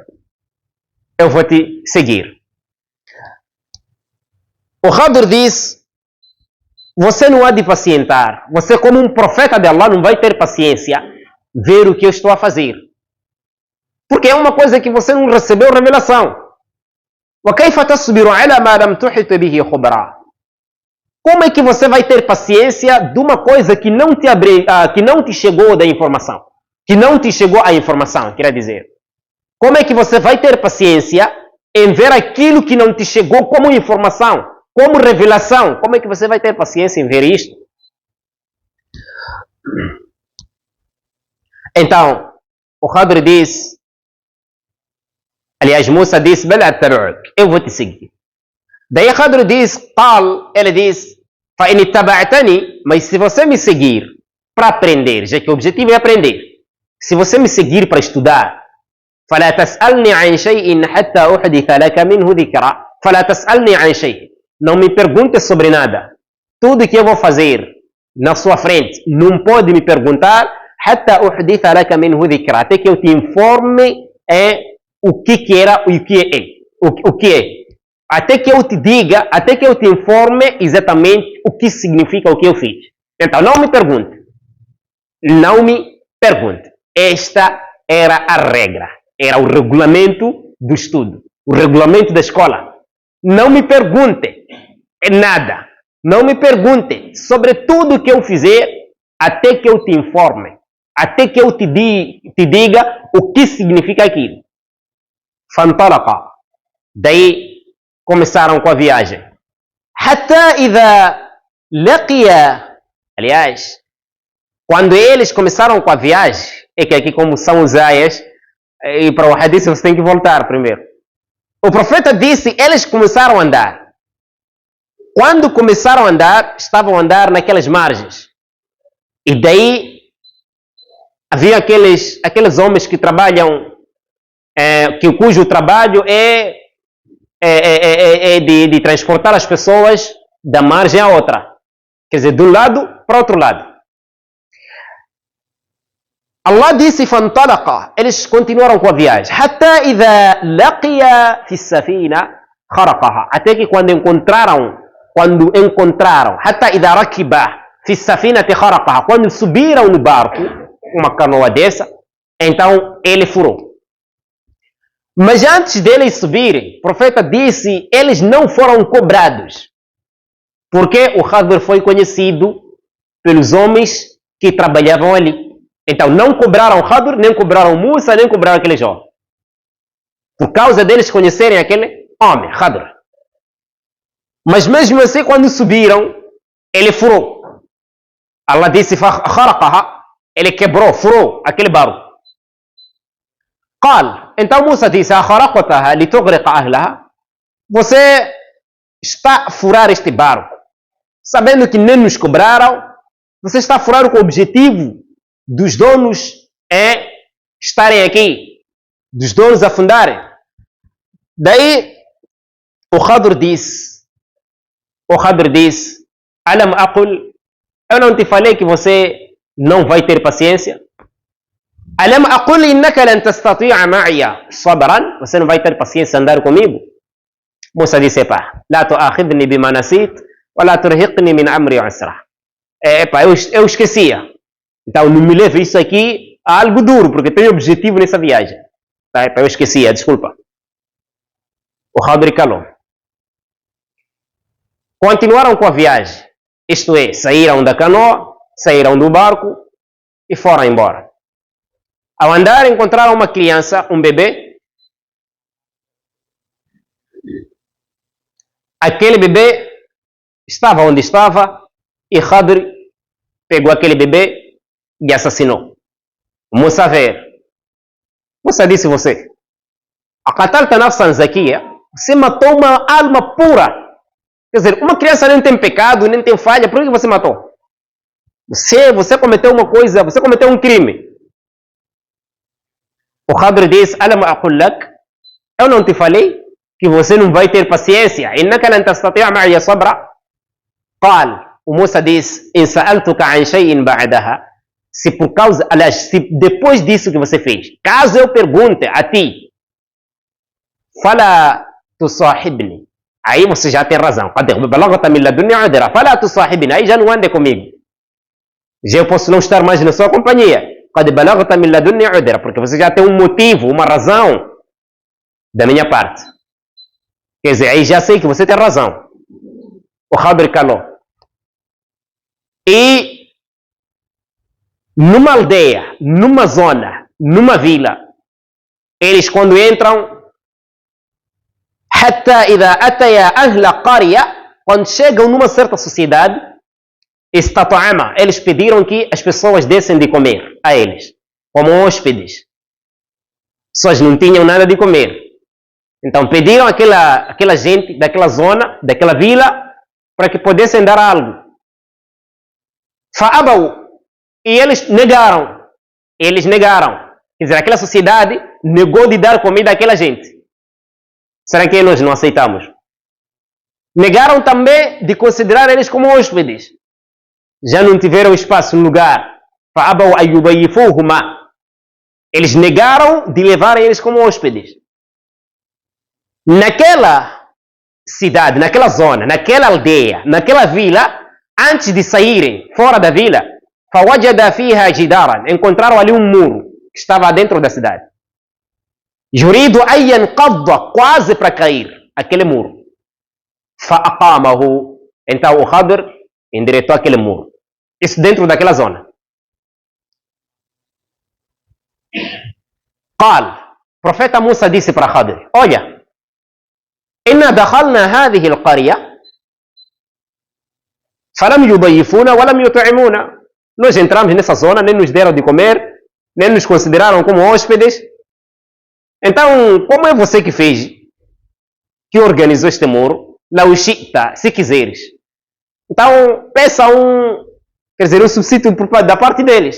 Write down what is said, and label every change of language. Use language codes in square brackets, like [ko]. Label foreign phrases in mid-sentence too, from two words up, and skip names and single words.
[pt] Eu vou te seguir. O Khadr diz, você não há de pacientar. Você, como um profeta de Allah, não vai ter paciência ver o que eu estou a fazer. Porque é uma coisa que você não recebeu revelação. [ar] وَكَيْفَ تَصْبِرُ عَلَى مَا لَمْ تُحِطْ بِهِ خُبْرًا? [pt] Como é que você vai ter paciência de uma coisa que não te chegou da informação? Que não te chegou a informação, quer dizer. Como é que você vai ter paciência em ver aquilo que não te chegou como informação, como revelação? Como é que você vai ter paciência em ver isto? Então, o Khadr diz, aliás, Musa diz, eu vou te seguir. Daí Khadr diz, ele diz, [ar] فَإِنِ اتَّبَعْتَنِي, [pt] mas se você me seguir para aprender, já que o objetivo é aprender, se você me seguir para estudar, [ar] فلا تسألني عن شيء حتى أحدث لك منه ذكرى. فلا تسألني عن شيء. [pt] Não me pergunte sobre nada. Tudo que eu vou fazer na sua frente, não pode me perguntar [ar] حتى أحدث لك منه ذكرى. [pt] Até que eu te informe o que era e o que é. Até que eu te diga, até que eu te informe exatamente o que significa o que eu fiz. Então, não me pergunte. Não me pergunte. Esta era a regra. Era o regulamento do estudo, o regulamento da escola. Não me pergunte nada. Não me pergunte sobre tudo que eu fizer até que eu te informe, até que eu te diga o que significa aquilo. Fantalaqa. Daí começaram com a viagem. [ar] حتى إذا لقي. [pt] Aliás, quando eles começaram com a viagem, é que aqui como são os ayas, e para o hadith você tem que voltar primeiro. O profeta disse, eles começaram a andar. Quando começaram a andar, estavam a andar naquelas margens. E daí, havia aqueles homens que trabalham, cujo trabalho é de transportar as pessoas da margem à outra. Quer dizer, de um lado para o outro lado. Allah disse: فانطلق. Eles continuaram com a viagem. [ar] حتى إذا لقي في السفينة خرقها. [pt] Até que quando encontraram, [ar] حتى إذا ركب في السفينة خرقها. [pt] Quando subiram no barco, uma canoa dessa, então ele furou. Mas antes deles subirem, o profeta disse: eles não foram cobrados. Porque o Khadr foi conhecido pelos homens que trabalhavam ali. Então não cobraram Khadr, nem cobraram Musa, nem cobraram aquele jovem. Por causa deles conhecerem aquele homem, Khadr. Mas mesmo assim, quando subiram, ele furou. Allah disse: خرقها. Ele quebrou, furou aquele barco. قال. Então Musa disse: [ar] خرقتها لتغرق أهلها. [pt] Você está a furar este barco, sabendo que nem nos cobraram. Você está a furar com o objetivo dos donos estarem aqui, dos donos afundarem. Daí o Khadr disse: [ar] ألم أقل, [pt] eu não te falei que você não vai ter paciência? [ar] ألم أقل إنك لن تستطيع معي صبرا, [pt] você não vai ter paciência a andar comigo? Musa disse: pá, [ar] لا تؤاخذني بما نسيت ولا ترهقني من أمري عسرا. [pt] Eu esquecia. Então não me leve isso aqui a algo duro, porque tenho objetivo nessa viagem. Eu esquecia, desculpa. O Khadr calou. Continuaram com a viagem. Isto é, saíram da canoa, saíram do barco e foram embora. Ao andar, encontraram uma criança, um bebê. Aquele bebê estava onde estava e Khadr pegou aquele bebê e assassinou. Musa veio. Musa disse: você, [ar] أقتلت نفسا زكية, [pt] você matou uma alma pura. Quer dizer, uma criança nem tem pecado, nem tem falha, por que você matou? Você cometeu uma coisa, você cometeu um crime. O Khadr disse: [ar] ألم أقل لك, [pt] eu não te falei que você não vai ter paciência? [ar] إنك لن تستطيع معي صبرا. [pt] Qal. O Musa disse: [ar] إن سألتك عن شيء بعدها. [pt] Se por causa, aliás, se depois disso que você fez, caso eu pergunte a ti, [ar] فلا تصاحبني. [pt] Aí você já tem razão. [ar] فلا تصاحبني. [pt] Aí já não ande comigo. Já eu posso não estar mais na sua companhia. Porque você já tem um motivo, uma razão da minha parte. Quer dizer, aí já sei que você tem razão. O Khadr calou. E numa aldeia, numa zona, numa vila, eles quando entram, [ar] حتى إذا أتيا أهل قرية, [pt] quando chegam numa certa sociedade, استطعما, eles pediram que as pessoas dessem de comer a eles, como hóspedes. Pessoas não tinham nada de comer. Então pediram aquela gente daquela zona, daquela vila, para que pudessem dar algo. فأبوا, e eles negaram. Quer dizer, aquela sociedade negou de dar comida àquela gente. Será que nós não aceitamos? Negaram também de considerar eles como hóspedes. Já não tiveram espaço no lugar. [ar] فأبوا أن يضيفوهما. [pt] Eles negaram de levar eles como hóspedes. Naquela cidade, naquela zona, naquela aldeia, naquela vila, antes de saírem fora da vila, [ar] فوجد فيها جدارا, [pt] encontraram ali um muro que estava dentro da cidade. [ar] يريد أن ينقض, [pt] quase para cair aquele muro. فأقامه, então o Khadr endireitou aquele muro. Isso dentro daquela zona. قال, profeta Musa disse para Khadr: olha, [ar] إنا دخلنا هذه القرية فلم يضيفونا ولم يطعمونا. [pt] Nós entramos nessa zona, nem nos deram de comer, nem nos consideraram como hóspedes. Então, como é você que fez, que organizou este muro? [ar] لو شئت, [pt] se quiseres. Então, peça quer dizer, um subsídio da parte deles.